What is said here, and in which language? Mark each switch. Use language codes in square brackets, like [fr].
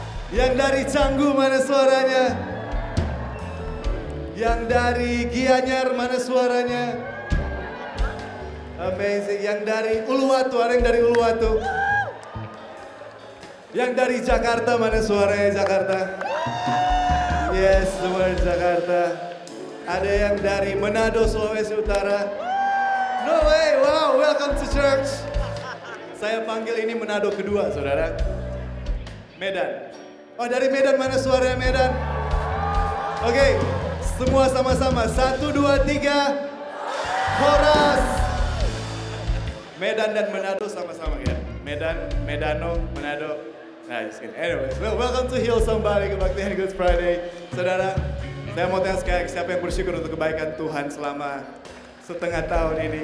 [id] Yang dari Canggu mana suaranya? Yang dari Gianyar mana suaranya? Amazing. Yang dari Uluwatu, ada yang dari Uluwatu? Yang dari Jakarta, mana suaranya Jakarta? Yes, semua dari Jakarta. Ada yang dari Manado, Sulawesi Utara. [en] No way, wow, welcome to church. [id] Saya panggil ini Manado kedua, saudara. Medan. Oh, dari Medan, mana suaranya Medan? Oke, semua sama-sama. 1, 2, 3. Horas. Medan dan Manado sama-sama ya. Medan, Medano, Manado. Nah, [en] just kidding. Anyways, well, welcome to Hillsong Bali Kebaktian Good Friday. [id] Saudara, saya mau tanya sekali siapa yang bersyukur untuk kebaikan Tuhan selama setengah tahun ini.